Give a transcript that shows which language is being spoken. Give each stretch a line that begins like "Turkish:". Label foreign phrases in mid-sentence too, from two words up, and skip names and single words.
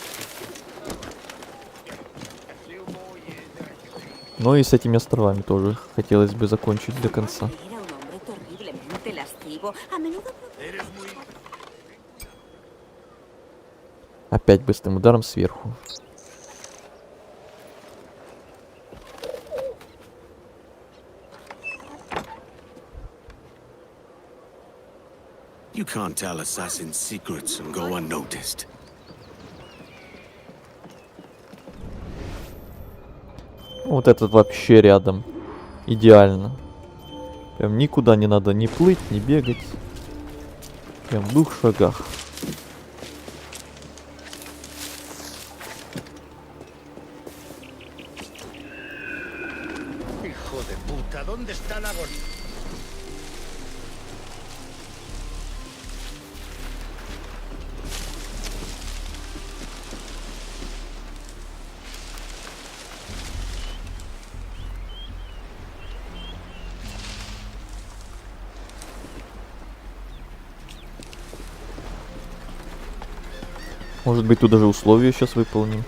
Russian: Ну и с этими островами тоже хотелось бы закончить до конца. Опять быстрым ударом сверху.
English: You can't tell assassins secrets and go unnoticed.
Russian: Вот этот вообще рядом. Идеально. Прям никуда не надо ни плыть, ни бегать. Прям в 2 шагах.
Spanish: Hijo de puta, ¿dónde está la gol?
Russian: Может быть, тут даже условия сейчас выполним.